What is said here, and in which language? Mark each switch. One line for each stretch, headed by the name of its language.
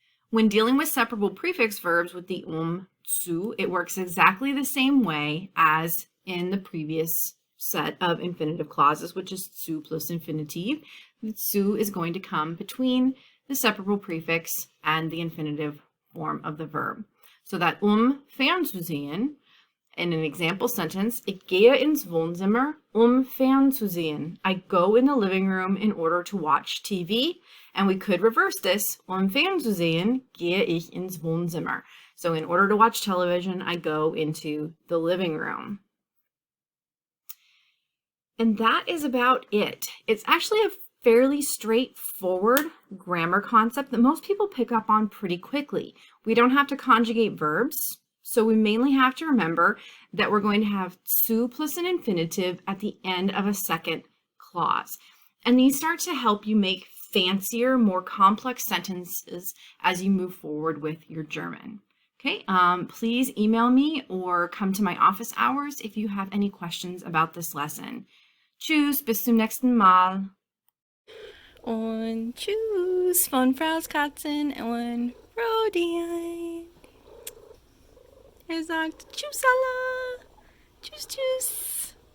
English: When dealing with separable prefix verbs with the zu, it works exactly the same way as in the previous set of infinitive clauses, which is zu plus infinitive. The zu is going to come between the separable prefix and the infinitive form of the verb. So that fernzusehen, in an example sentence,
German: ich gehe ins Wohnzimmer, fernzusehen.
English: I go in the living room in order to watch TV. And we could reverse this,
German: fernzusehen, gehe ich ins Wohnzimmer.
English: So in order to watch television, I go into the living room. And that is about it. It's actually a fairly straightforward grammar concept that most people pick up on pretty quickly. We don't have to conjugate verbs, so we mainly have to remember that we're going to have zu plus an infinitive at the end of a second clause. And these start to help you make fancier, more complex sentences as you move forward with your German. Okay, please email me or come to my office hours if you have any questions about this lesson.
German: Tschüss, bis zum nächsten Mal. Und tschüss von Frau's Katzen und Rodian. Sagt tschüss alle. Tschüss, tschüss.